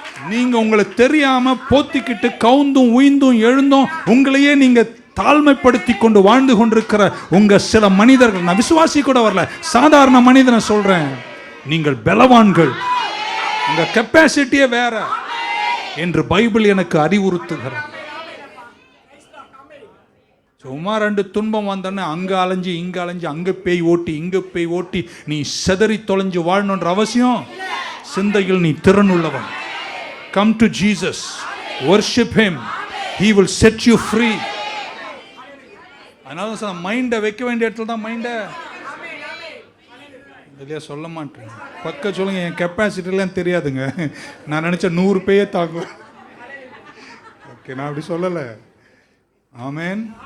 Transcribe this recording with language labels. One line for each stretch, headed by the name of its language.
Tamil: நீங்க உங்களுக்கு தெரியாம போத்திக்கிட்டு கவுந்தும் உயிந்தும் எழுந்தும் உங்களையே நீங்க தாழ்மைப்படுத்தி கொண்டு வாழ்ந்து கொண்டிருக்கிற உங்க சில மனிதர்கள், நான் விசுவாசி கூட வரல, சாதாரண மனிதனை சொல்றேன், நீங்கள் பலவான்கள், உங்க கெப்பாசிட்டியே வேற என்று பைபிள் எனக்கு அறிவுறுத்துகிறது. சும்மா 2 துன்பம் வந்தோன்னே அங்க அலைஞ்சு இங்க அலைஞ்சு, அங்க பேய் ஓட்டி இங்க பேய் ஓட்டி நீ செதறி தொலைஞ்சு வாழணுன்ற அவசியம். சிந்தையில் நீ திறனுள்ளவன்.
English: Come to Jesus, worship him, he will set you free.
Tamil: அதனால சார் மைண்டை வைக்க வேண்டிய இடத்துல தான் மைண்டை இல்லையா சொல்ல மாட்டேன். பக்க சொல்லுங்க, என் கெப்பாசிட்டிலாம் தெரியாதுங்க, நான் நினச்ச 100 பேயே தாக்கும். ஓகே, நான் அப்படி சொல்லலை. ஆமேன்.